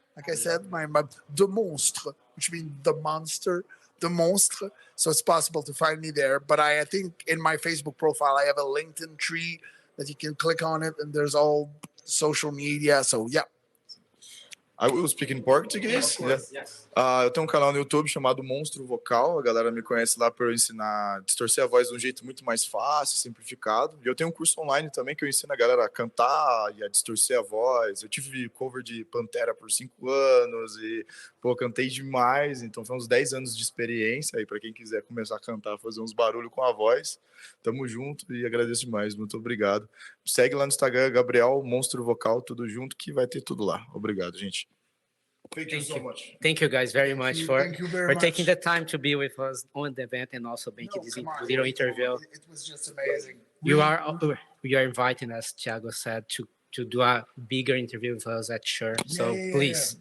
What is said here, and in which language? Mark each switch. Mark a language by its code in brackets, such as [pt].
[en] Like I said, my de monstre, which means the monster, the monstre. So it's possible to find me there. But I think in my Facebook profile, I have a LinkedIn tree that you can click on it, and there's all social media. So yeah. I will speak in português. Yes. [pt] Eu tenho um canal no YouTube chamado Monstro Vocal. A galera me conhece lá para eu ensinar a distorcer a voz de um jeito muito mais fácil, simplificado. E eu tenho um curso online também que eu ensino a galera a cantar e a distorcer a voz. Eu tive cover de Pantera por 5 anos e, pô, cantei demais. Então, foi uns 10 anos de experiência aí para quem quiser começar a cantar, fazer uns barulhos com a voz. Tamo junto e agradeço demais. Muito obrigado. Segue lá no Instagram, Gabriel, Monstro Vocal, tudo junto, que vai ter tudo lá. Obrigado, gente. [en] Thank you guys very much for taking the time to be with us on the event and also making this little interview. It was just amazing. You are inviting us, Thiago said, to do a bigger interview with us at Sure. So please.